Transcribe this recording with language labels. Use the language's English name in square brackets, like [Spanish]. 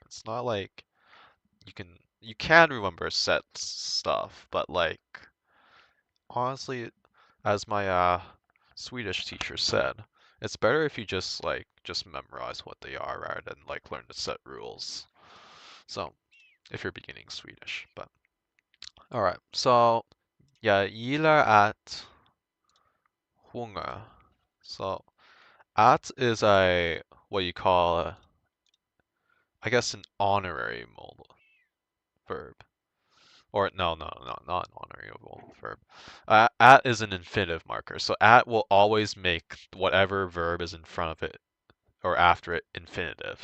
[English] It's not like you can remember set stuff, but like honestly, as my Swedish teacher said, it's better if you just memorize what they are rather than like learn the set rules. So if you're beginning Swedish, but all right. [Swedish] So jag gillar att sjunga. [English] So at is a what you call I guess an honorary modal verb. Or no, not an honorary modal verb. At is an infinitive marker. So at will always make whatever verb is in front of it or after it infinitive.